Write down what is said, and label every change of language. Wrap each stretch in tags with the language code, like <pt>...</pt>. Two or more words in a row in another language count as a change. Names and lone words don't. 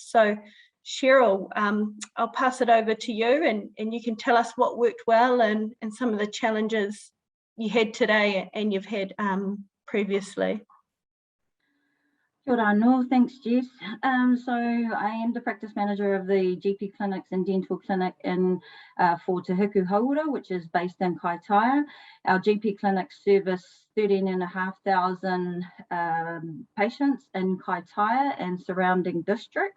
<en>So Cheryl, I'll pass it over to you and you can tell us what worked well and some of the challenges you had today and you've had previously.</en> <mi>Kia ora anō,</mi> <en>thanks Jess. So I am the practice manager of the GP clinics and dental clinic for Te Hiku Huora, which is based in Kaitaia. Our GP clinics service 13,500 patients in Kaitaia and surrounding districts.</en>